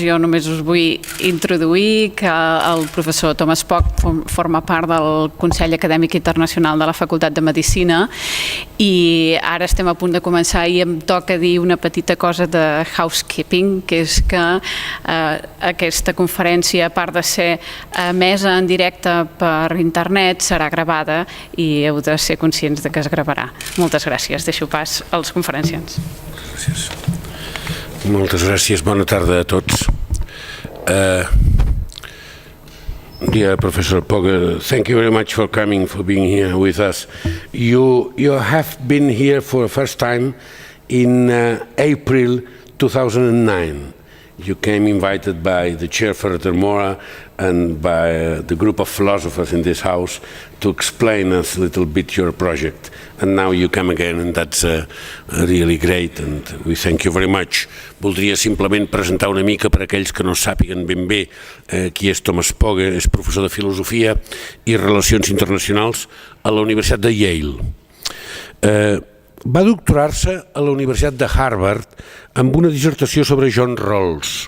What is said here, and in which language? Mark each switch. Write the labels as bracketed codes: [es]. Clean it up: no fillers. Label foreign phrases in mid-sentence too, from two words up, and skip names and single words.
[ca] Jo només us vull introduir que el professor Thomas Pogge forma part del Consell Acadèmic Internacional de la Facultat de Medicina i ara estem a punt de començar i em toca dir una petita cosa de housekeeping, que és que aquesta conferència, a part de ser emesa en directe per internet, serà gravada i heu de ser conscients de que es gravarà. Moltes gràcies. Deixo pas als conferenciants. Gràcies. Moltes gràcies. Bona tarda a tots. [en] Dear Professor Pogge, thank you very much for coming, for being here with us. You have been here for the first time in April 2009. You came invited by the chair Further Mora and by the group of philosophers in this house to explain us a little bit your project. And now you come again, and that's really great, and we thank you very much. [ca] Voldria simplement presentar una mica per a aquells que no sàpiguen ben bé qui és Thomas Pogge. És professor de Filosofia i Relacions Internacionals a la Universitat de Yale. Va doctorar-se a la Universitat de Harvard amb una dissertació sobre John Rawls.